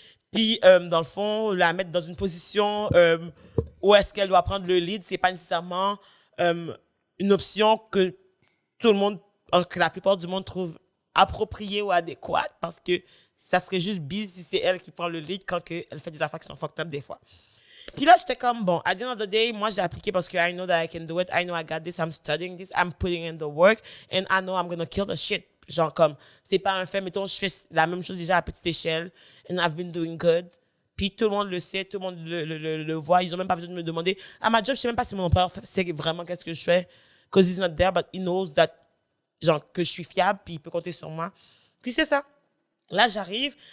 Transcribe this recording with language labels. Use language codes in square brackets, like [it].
[fr] Puis, dans le fond, la mettre dans une position où est-ce qu'elle doit prendre le lead, c'est pas nécessairement une option que tout le monde, que la plupart du monde trouve appropriée ou adéquate parce que ça serait juste bise si c'est elle qui prend le lead quand elle fait des affaires qui sont fucked up des fois. Puis là, j'étais comme, bon, [en] at the end of the day, [fr] moi, j'ai appliqué parce que [en] I know that I can do it. I know I got this. I'm studying this. I'm putting in the work. And I know I'm going to kill the shit. [fr] Genre, comme, c'est pas un fait. Mettons, je fais la même chose déjà à petite échelle. [en] And I've been doing good. [fr] Puis tout le monde le sait, tout le monde le voit. Ils ont même pas besoin de me demander. À ma job, je sais même pas si mon employeur sait vraiment qu'est-ce que je fais. [en] Because he's not there, but he knows that, [fr] genre, que je suis fiable, puis il peut compter sur moi. Puis c'est ça. Là, j'arrive.